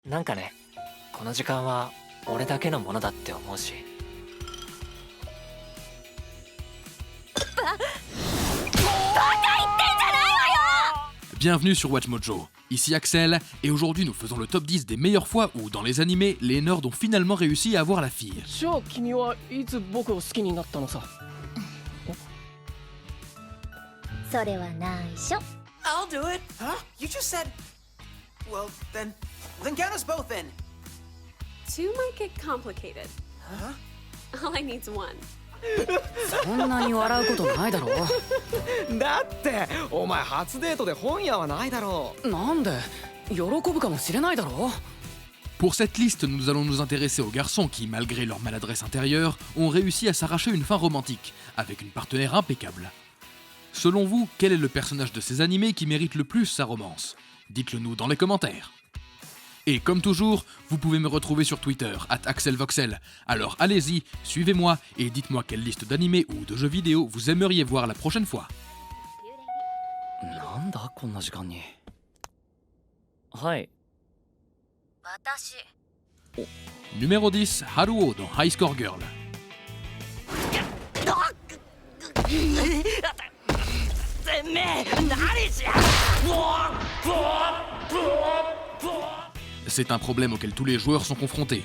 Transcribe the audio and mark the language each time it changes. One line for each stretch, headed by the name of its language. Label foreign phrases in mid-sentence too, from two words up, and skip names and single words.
Japanese: なんかね、この時間は俺だけのものだって思うし。
French: Bienvenue sur WatchMojo, ici Axel, et aujourd'hui nous faisons le top 10 des meilleures fois où dans les animés, les nerds ont finalement réussi à avoir la fille.
English: I'll do it. Huh? You just said... Well, then count us both in. Two might get complicated. Huh? All I need's one.
Japanese: そんなに笑うことないだろだってお前初デートで本屋はないだろう。なんで喜ぶかもしれないだろ
French: Pour cette liste, nous allons nous intéresser aux garçons qui, malgré leur maladresse intérieure, ont réussi à s'arracher une fin romantique, avec une partenaire impeccable. Selon vous, quel est le personnage de ces animés qui mérite le plus sa romance? Dites-le nous dans les commentaires. Et comme toujours, vous pouvez me retrouver sur Twitter, @AxelVoxel. Alors allez-y, suivez-moi et dites-moi quelle liste d'animés ou de jeux vidéo vous aimeriez voir la prochaine fois.
Japanese: なんだこんな時間に。はい。
French: Numéro 10, Haruo dans High Score Girl. C'est un problème auquel tous les joueurs sont confrontés.